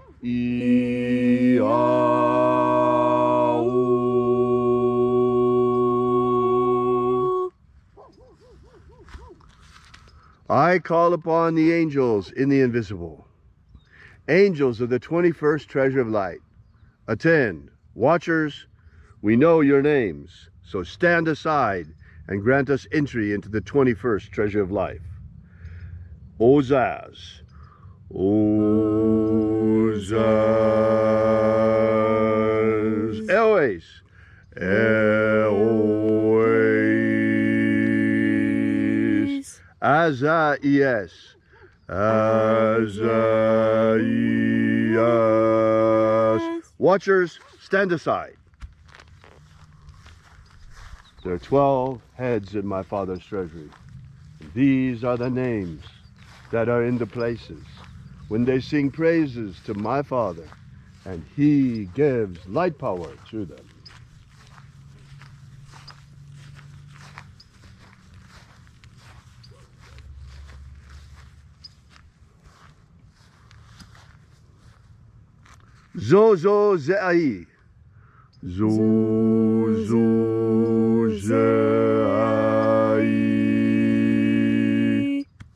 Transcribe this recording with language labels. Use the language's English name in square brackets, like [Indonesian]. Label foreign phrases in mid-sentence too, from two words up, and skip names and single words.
[English] I call upon the angels in the invisible. Angels of the 21st treasure of light. Attend. Watchers, we know your names, so stand aside and grant us entry into the 21st treasure of life. Ozaz. Ozaz. Elois. Elois. Azaias. Azaias. Watchers, stand aside. There are 12 heads in my Father's treasury. These are the names that are in the places when they sing praises to my Father, and he gives light power to them. Zozo Ze'ai. Zozo Ze'ai.